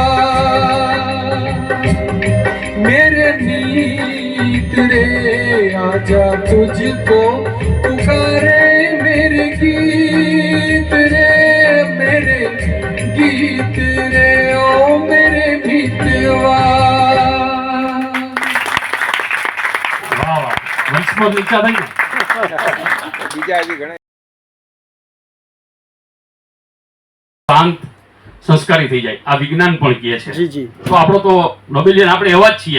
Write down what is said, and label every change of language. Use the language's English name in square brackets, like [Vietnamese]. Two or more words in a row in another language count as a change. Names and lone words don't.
[Hindi] मेरे मीत रे, आजा तुझको पुकारे मेरे गीत रे, मेरे गीत रे ओ मेरे मितवा। [Gujarati] વાહ વંશમાં નીચા થઈ ને બીજા હજી ઘણા શાંત સંસ્કારી થઈ જાય આ વિજ્ઞાન પણ કહે છે જી જી તો આપણો તો નોબેલિયન આપણે એવા જ છીએ